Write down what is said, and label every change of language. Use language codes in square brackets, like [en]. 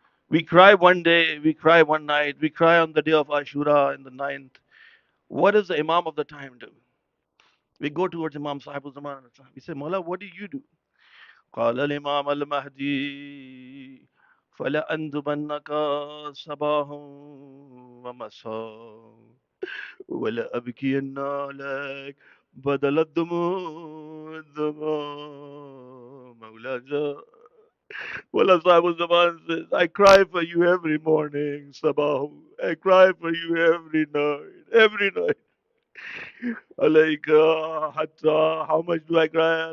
[en] We cry one day, we cry one night, we cry on the day of Ashura in the ninth. What does the Imam of the time do? We go towards Imam Sahibul Zaman. We say, Mawla, what do you do? [ar] قال الإمام المهدي فلأندبنك صباحا ومساء ولا أبكين عليك بدل الدموع الدموع مولاي. [en] Wala Sahibul Zaman says, I cry for you every morning, Sabah. I cry for you every night, every night. [ar] Alayka hatta, [en] how much do I cry?